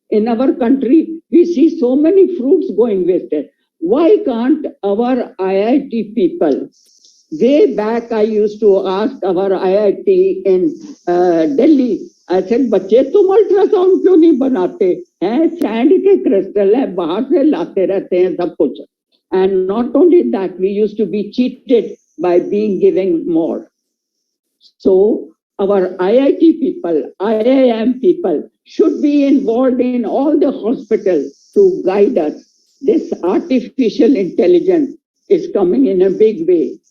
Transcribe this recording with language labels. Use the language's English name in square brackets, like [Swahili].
[English] In our country, we see so many fruits going wasted. Why can't our IIT people? Way back, I used to ask our IIT in Delhi, I said, [Hindi] बच्चे तुम ultrasound क्यों नहीं बनाते हैं? Sand के crystal है, बाहर से लाते रहते हैं सब कुछ. [English] And not only that, we used to be cheated by being giving more. So our IIT people, IIM people should be involved in all the hospitals to guide us. This artificial intelligence is coming in a big way.